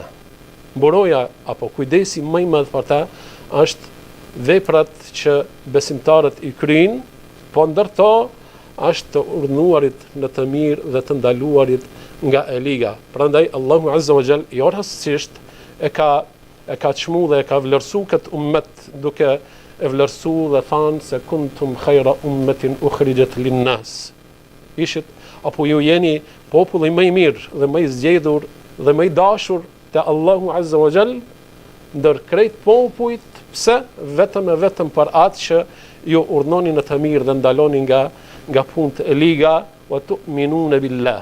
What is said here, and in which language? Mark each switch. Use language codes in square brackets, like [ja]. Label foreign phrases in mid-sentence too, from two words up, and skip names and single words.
[sq] Mbroja apo kujdesi më i madh për ta është veprat që besimtarët i kryjnë, po ndërto është të urdhëruarit në të mirë dhe të ndaluarit nga e liga. Prandaj Allahu [ar] عز وجل [sq] jo rastësisht e ka çmu dhe e ka vlerësu këtë ummet duke e vlerësu dhe thanë se [ar] كنتم خير أمة أخرجت للناس. [sq] Ishit apo ju jeni populli më i mirë dhe më i zgjedhur dhe më i dashur te Allahu [ar] عز وجل [sq] ndër krejt popujt. Pse? Vetëm e vetëm për atë që ju urdhnoni në të mirë dhe ndaloni nga punët e liga, [ar] وتؤمنون بالله.